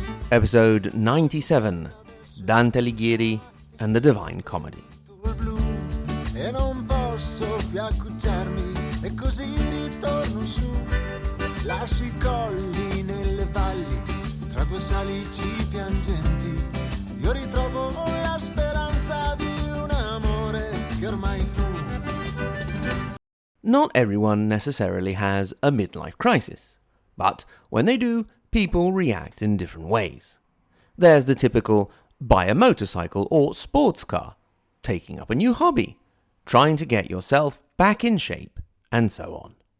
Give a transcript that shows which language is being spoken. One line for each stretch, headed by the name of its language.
English: Episode 97, Dante Alighieri and the Divine Comedy.
Italian: E non posso più accucciarmi e così ritorno su, lascio I colli nelle valli tra due salici piangenti, io ritrovo la speranza di un amore che ormai fu.
English: Not everyone necessarily has a midlife crisis, but when they do, people react in different ways. There's the typical buy a motorcycle or sports car, taking up a new hobby, trying to get yourself back in shape, and so on.